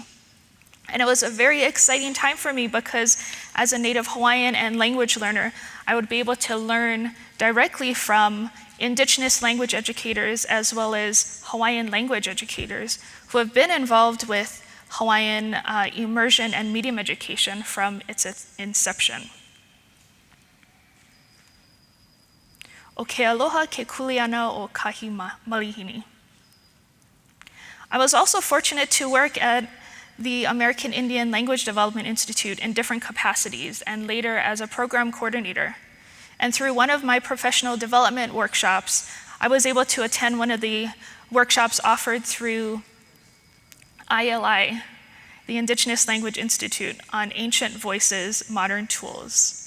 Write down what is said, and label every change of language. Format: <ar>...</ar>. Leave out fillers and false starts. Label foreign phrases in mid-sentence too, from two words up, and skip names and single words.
<en>And it was a very exciting time for me because as a Native Hawaiian and language learner, I would be able to learn directly from Indigenous language educators as well as Hawaiian language educators who have been involved with Hawaiian immersion and medium education from its inception.</en> <haw>O ke aloha ke kuleana o kahi malihini.</haw> <en>I was also fortunate to work at the American Indian Language Development Institute in different capacities and later as a program coordinator. And through one of my professional development workshops, I was able to attend one of the workshops offered through ILI, the Indigenous Language Institute, on Ancient Voices, Modern Tools.</en>